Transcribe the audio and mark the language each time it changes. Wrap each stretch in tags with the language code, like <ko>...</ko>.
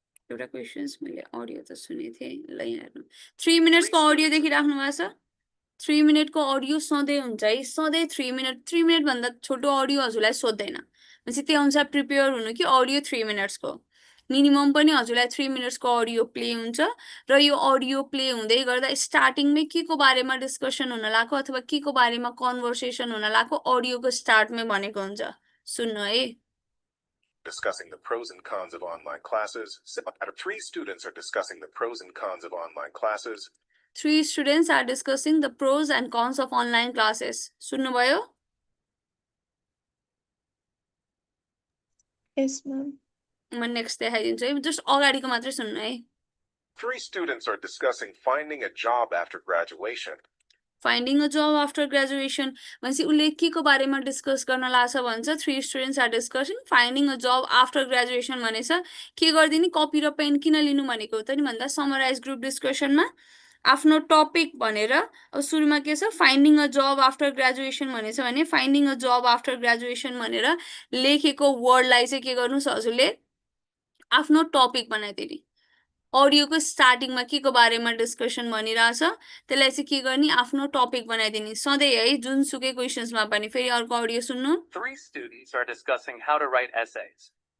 <ne>एउटा क्वेसन्स मैले अडियो त सुनेको थिएँ ल यहाँ हेर्नु 3 मिनट्सको अडियो देखिराख्नु भएको छ 3 मिनटको अडियो सधैँ हुन्छ है सधैँ 3 मिनट भन्दा छोटो अडियो हजुरलाई सोध्दैन भनेपछि त्यो अनुसार प्रिपेयर हुनु कि अडियो 3 मिनट्सको मिनिमम पनि हजुरलाई 3 मिनट्सको अडियो प्ले हुन्छ र यो अडियो प्ले हुँदै गर्दा स्टार्टिङमै के को बारेमा डिस्कसन हुन लाग्यो अथवा के को बारेमा कन्भर्सेसन हुन लाग्यो अडियोको स्टार्टमै भनेको हुन्छ सुन्नु है</ne> <en>Discussing the pros and cons of online classes. 3 students are discussing the pros and cons of online classes. 3 students are discussing the pros and cons of online classes.</en> <ne>सुन्नुभयो?</ne> <en>Yes, ma'am.</en> <ne>म next देखाइदिन्छु है, just अगाडिको मात्रै सुन्नु है।</ne> <en>3 students are discussing finding a job after graduation. Finding a job after graduation</en> <ne>भनेपछि उसले के को बारेमा डिस्कस गर्न लाग्छ भन्छ</ne> <en>3 students are discussing finding a job after graduation</en> <ne>भनेछ के गरिदिने कपी र पेन किन लिनु भनेको त नि भन्दा समराइज ग्रुप डिस्कसनमा आफ्नो टपिक भनेर अब सुरुमा के छ finding a job after graduation भनेछ भने finding a job after graduation भनेर लेखेको वर्डलाई चाहिँ के गर्नुस् हजुरले आफ्नो टपिक बनाइदिने अडियोको स्टार्टिङमा के को बारेमा डिस्कसन भनिरहेछ त्यसलाई चाहिँ के गर्ने आफ्नो टपिक बनाइदिने सधैँ है जुनसुकै क्वेसन्समा पनि फेरि अर्को अडियो सुन्नु</ne> <en>3 students are discussing how to write essays.</en>